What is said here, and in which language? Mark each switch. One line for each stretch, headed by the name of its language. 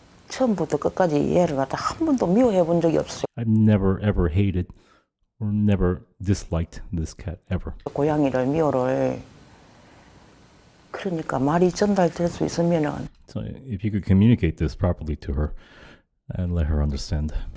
Korean: 처음부터 끝까지 얘를 갖다 한 번도 미워해 본 적이 없어요.
English: I've never ever hated never disliked this cat ever.
Korean: 고양이를 미호를 그러니까 말이 전달될 수 있으면은
English: So if you could communicate this properly to her and let her understand.